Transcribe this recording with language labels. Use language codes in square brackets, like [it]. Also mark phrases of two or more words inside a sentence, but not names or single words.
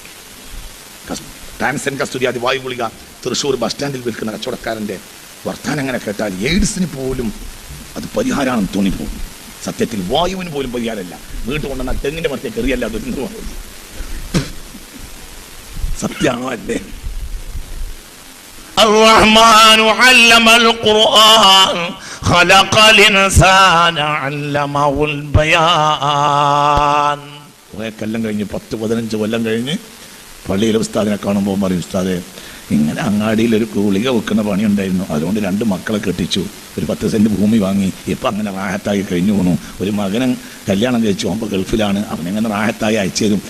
[ml] ടാൻസൻ കസ്തൂരിയാദി വായു ഗുളിക തൃശ്ശൂർ ബസ് സ്റ്റാൻഡിൽ വിൽക്കുന്ന കച്ചവടക്കാരൻ്റെ വർത്താനം അങ്ങനെ കേട്ടാൽ എയ്ഡ്സിന് പോലും അത് പരിഹാരമാണെന്ന് തോന്നിപ്പോകും. സത്യത്തിൽ വായുവിന് പോലും പരിഹാരമല്ല. വീട്ടിൽ കൊണ്ടുവന്നാൽ തെങ്ങിൻ്റെ മരത്തേക്ക് എറിയല്ല. അത് സത്യമാണല്ലേ? [ar] الرحمن علم القرآن خلق الإنسان علمه البيان. [ml] കുറേ കൊല്ലം കഴിഞ്ഞ് 10-15 കൊല്ലം കഴിഞ്ഞ് പള്ളിയിലെ ഉസ്താദിനെ കാണുമ്പോൾ പറയും, ഉസ്താദെ ഇങ്ങനെ അങ്ങാടിയിൽ ഒരു ഗുളിക വെക്കുന്ന പണിയുണ്ടായിരുന്നു, അതുകൊണ്ട് 2 മക്കളെ കെട്ടിച്ചു, ഒരു 10 സെൻറ്റ് ഭൂമി വാങ്ങി, ഇപ്പം അങ്ങനെ റാഹത്തായി കഴിഞ്ഞു പോകണു. ഒരു മകനെ കല്യാണം കഴിച്ചു, അപ്പോൾ ഗൾഫിലാണ്, അവനെങ്ങനെ റാഹത്തായി അയച്ചു തരും.